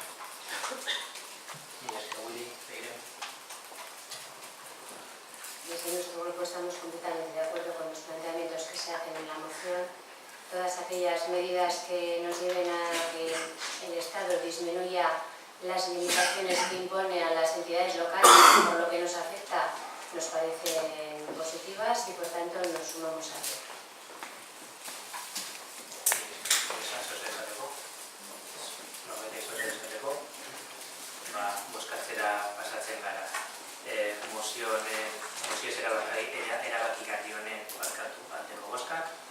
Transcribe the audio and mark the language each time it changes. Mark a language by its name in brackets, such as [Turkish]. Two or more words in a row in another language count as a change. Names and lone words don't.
[Spanish] Desde nuestro grupo estamos completamente de acuerdo con los planteamientos que se hacen en la moción. Todas aquellas medidas que nos lleven a que el Estado disminuya las limitaciones que impone a las entidades locales, por lo que nos afecta, nos parecen positivas y por tanto nos sumamos a ello. [Basque] Bozkatzera pasatzen gara. Mozioz erabakigarri honen barkatu aldeko bozkak.